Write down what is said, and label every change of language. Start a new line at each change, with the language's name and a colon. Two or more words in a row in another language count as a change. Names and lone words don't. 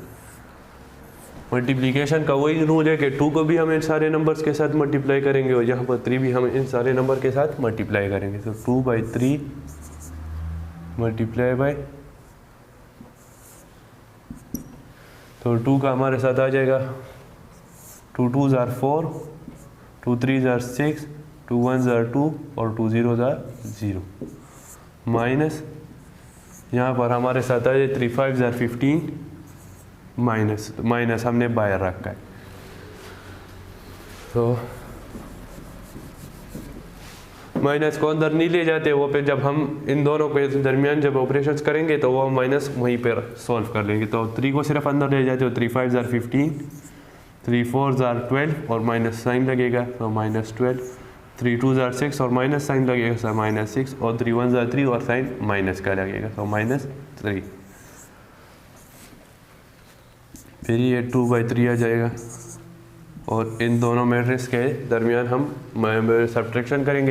Hindi: मल्टीप्लिकेशन का वही रूल है कि 2 को भी हम इन सारे नंबर्स के साथ मल्टीप्लाई करेंगे और यहाँ पर 3 भी हम इन सारे नंबर के साथ मल्टीप्लाई करेंगे। तो 2/3 × तो 2 का हमारे साथ आ जाएगा
English: 2 2s are 4, 2 3s are 6, 2 1s are 2
Hindi: और
English: 2 0s are 0
Hindi: माइनस यहाँ पर हमारे साथ आ जाए
English: 3 5s are 15
Hindi: माइनस हमने बाहर रखा है। तो माइनस को अंदर नहीं ले जाते, वो पे जब हम इन दोनों के दरमियान जब ऑपरेशंस करेंगे तो वो माइनस वहीं पर सॉल्व कर लेंगे। तो 3 को सिर्फ अंदर ले जाते हो,
English: 3 5s are 15, 3 4s are 12
Hindi: और माइनस साइन लगेगा तो -12,
English: 3 2s are 6
Hindi: और माइनस साइन लगेगा तो -6 और
English: 3 1s are 3
Hindi: और साइन माइनस का लगेगा तो -3। फिर ये 2/3 आ जाएगा और इन दोनों मैट्रिक्स के दरमियान हम सब्ट्रैक्शन करेंगे।